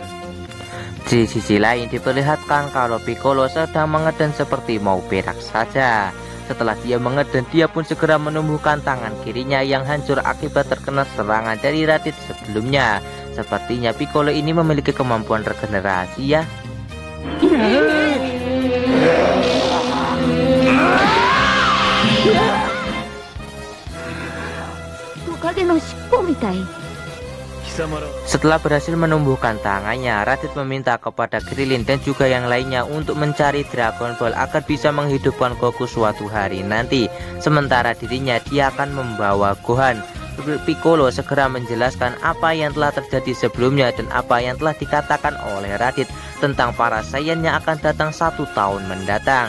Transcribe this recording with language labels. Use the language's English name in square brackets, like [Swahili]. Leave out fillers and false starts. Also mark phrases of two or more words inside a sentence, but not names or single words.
[Indonesian] Di sisi lain diperlihatkan kalau Piccolo sedang mengedan seperti mau berak saja. Setelah dia mengedan, dia pun segera menumbuhkan tangan kirinya yang hancur akibat terkena serangan dari Raditz sebelumnya. Sepertinya Piccolo ini memiliki kemampuan regenerasi ya. [Japanese] トカゲの尻尾みたい。 [Indonesian] Setelah berhasil menumbuhkan tangannya, Raditz meminta kepada Krillin dan juga yang lainnya untuk mencari Dragon Ball agar bisa menghidupkan Goku suatu hari nanti. Sementara dirinya dia akan membawa Gohan. Piccolo segera menjelaskan apa yang telah terjadi sebelumnya dan apa yang telah dikatakan oleh Raditz tentang para Saiyan yang akan datang 1 tahun mendatang.